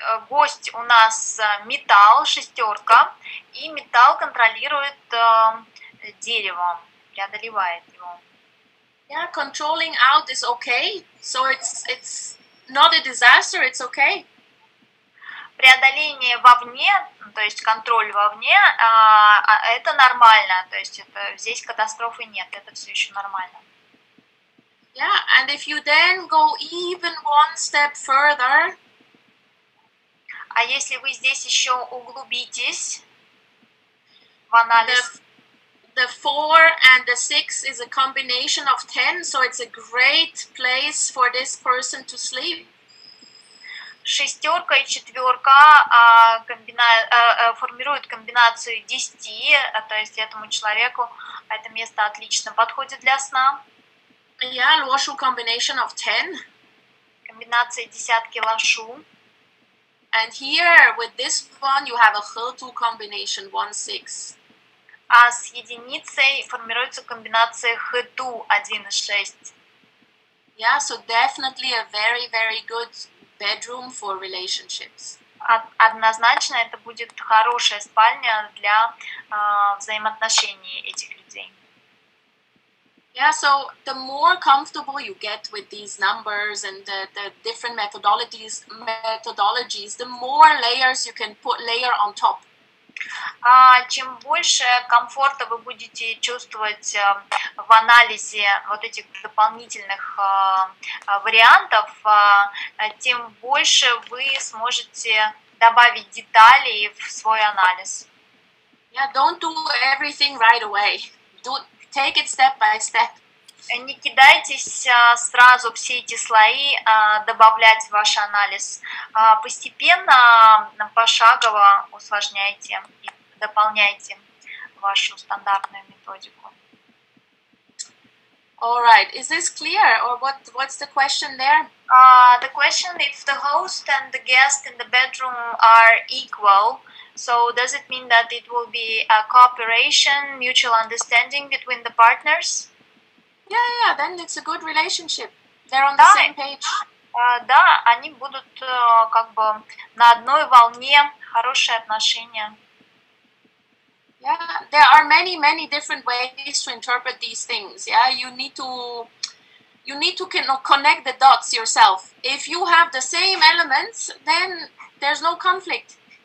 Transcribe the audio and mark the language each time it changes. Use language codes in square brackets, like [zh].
[ru] Гость у нас металл, шестерка, и металл контролирует дерево, преодолевает его. [en] Yeah, controlling out is okay. So it's not a disaster, it's okay. [ru] Преодоление вовне, то есть контроль вовне, это нормально, то есть здесь катастрофы нет, это все еще нормально. [en] Yeah, and if you then go even one step further, [ru] а если вы здесь еще углубитесь в анализ, [en] the 4 and the 6 is a combination of 10, so it's a great place for this person to sleep. [ru] Шестерка и четверка формируют комбинацию 10, то есть этому человеку это место отлично подходит для сна. [en] Yeah, лошу combination of 10. [ru] Комбинация десятки лошу. [en] And here, with this one, you have a H2 combination, 1-6. [ru] А с единицей формируется комбинация H2, 1-6. [en] Yeah, so definitely a very, very good bedroom for relationships. [ru] Однозначно это будет хорошая спальня для взаимоотношений этих людей. [en] Yeah, so the more comfortable you get with these numbers and the different methodologies, the more layers you can layer on top. [ru] Чем больше комфорта вы будете чувствовать в анализе вот этих дополнительных вариантов, тем больше вы сможете добавить деталей в свой анализ. [en] Yeah, don't do everything right away. Take it step by step. [ru] Не кидайтесь сразу все эти слои добавлять в ваш анализ. Постепенно, пошагово усложняйте и дополняйте вашу стандартную методику. [en] All right. Is this clear, or what's the question there? The question: if the host and the guest in the bedroom are equal, so does it mean that it will be a cooperation, mutual understanding between the partners? Yeah, then it's a good relationship. They're on the same page. [ru] Да, они будут как бы на одной волне, хорошие отношения. [en] Yeah, there are many different ways to interpret these things. Yeah, you need to connect the dots yourself. If you have the same elements, then there's no conflict.